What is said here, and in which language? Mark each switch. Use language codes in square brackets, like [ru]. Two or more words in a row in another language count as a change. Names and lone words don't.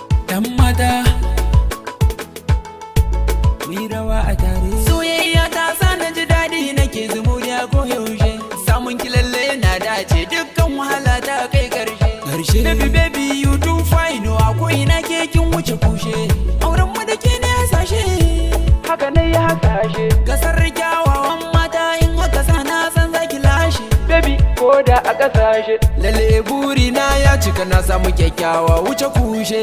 [ha] Yan mata. Mu yi rawa a tare. Soyayya ta sa na ji daɗi nake zumuɗi a koyaushe. Samun ki lalle na dace. Dukkan wahala ta kai ƙarshe. Ƙarshe. [en] Baby, baby, you too fine. [ha] Oh, a ko ina ke kin wuce kushe. Auren mu da ke ne hasashe. Haka ne ya hasashe. Gasar kyawawan mata in aka sa na san za ki lashe. Baby, ko da a ƙasashe. Lalle buri na ya cika na samu kyakkyawa wuce kushe.